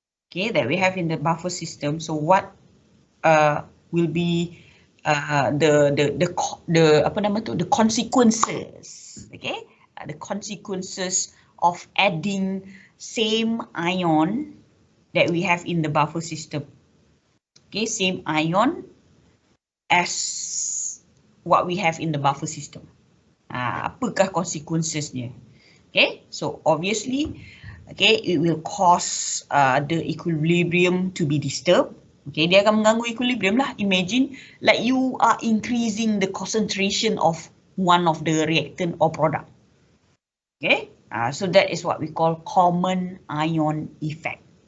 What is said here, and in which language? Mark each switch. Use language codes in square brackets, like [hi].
[en] Okay, that we have in the buffer system. So what will be the consequences, okay, the consequences of adding same ion that we have in the buffer system. Okay, same ion as what we have in the buffer system. [ms] Apakah consequences-nya? [en] Okay, so obviously, okay, it will cause the equilibrium to be disturbed. Okay, [ms] dia akan mengganggu equilibrium lah. [en] Imagine like you are increasing the concentration of one of the reactant or product. Okay, so that is what we call common ion effect.